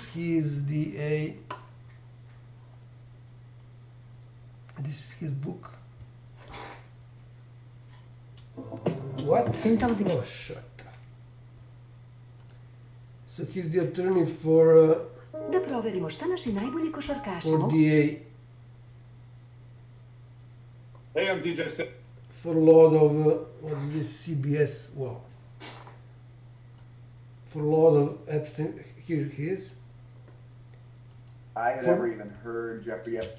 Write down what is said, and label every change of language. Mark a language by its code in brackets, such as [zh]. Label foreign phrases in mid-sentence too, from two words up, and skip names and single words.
[en] He is this is his book. What? Oh, shut up. So he's the attorney for [sr] Da proverimo šta naši najbolji košarkaši [en] for the Hey, I'm DJ. for a lot of what's this CBS? Wow. For a lot of Epstein, here he is. I had never even heard Jeffrey Epstein.